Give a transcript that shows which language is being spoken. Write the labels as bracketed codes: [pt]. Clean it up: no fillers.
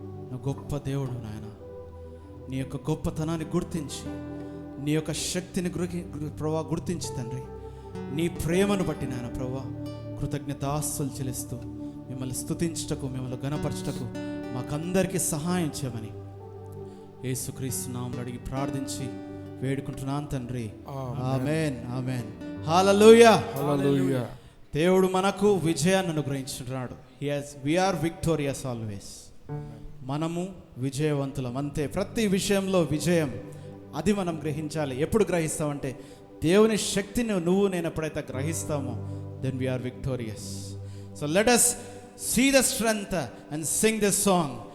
[te] నువ్వు గొప్ప దేవుడు నాయన. నీ యొక్క గొప్పతనాన్ని గుర్తించి, నీ యొక్క శక్తిని ప్రభా గుర్తించి తండ్రి, నీ ప్రేమను బట్టి నాయన ప్రభా కృతజ్ఞతాస్తులు చెల్లిస్తూ మిమ్మల్ని స్తుతించుటకు, మిమ్మల్ని ఘనపరచుటకు మాకందరికీ సహాయం చేయమని యేసుక్రీస్తు నామములో అడిగి ప్రార్థించి వేడుకుంటున్నాను తండ్రి. ఆమేన్, ఆమేన్. హల్లెలూయా, హల్లెలూయా. దేవుడు మనకు విజయాన్ని అనుగ్రహించున్నాడు. [en] we are victorious always. [te] మనము విజయవంతులం అంతే. ప్రతి విషయంలో విజయం అది మనం గ్రహించాలి. ఎప్పుడు గ్రహిస్తామంటే దేవుని శక్తిని నువ్వు నేను ఎప్పుడైతే గ్రహిస్తామో [en] then we are victorious. So let us See the strength and sing this song.